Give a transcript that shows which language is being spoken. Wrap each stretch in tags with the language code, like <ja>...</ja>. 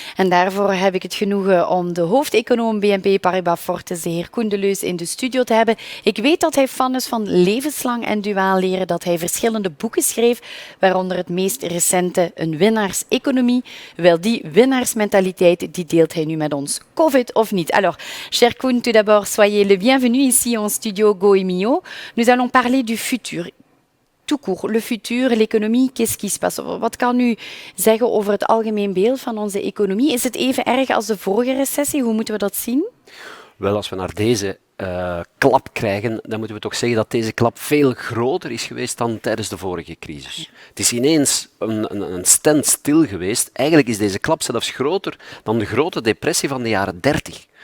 <nl>En daarvoor heb ik het genoegen om de hoofdeconoom BNP Paribas Fortis, de heer Koen Deleus, in de studio te hebben. Ik weet dat hij fan is van levenslang en duaal leren, dat hij verschillende boeken schreef, waaronder het meest recente Een winnaarseconomie. Wel, die winnaarsmentaliteit die deelt hij nu met ons. Covid of niet.</nl> <fr>Alors, cher Koen, tout d'abord, soyez le bienvenu ici en studio Goemio. Nous allons parler du futur. Tout court, le futur, l'économie, qu'est-ce qui se passe?</fr> <nl>Wat kan u zeggen over het algemeen beeld van onze economie? Is het even erg als de vorige recessie? Hoe moeten we dat zien? Wel, als we naar deze klap krijgen, dan moeten we toch zeggen dat deze klap veel groter is geweest dan tijdens de vorige crisis. Het is ineens een standstill geweest. Eigenlijk is deze klap zelfs groter dan de grote depressie van de jaren 30.</nl>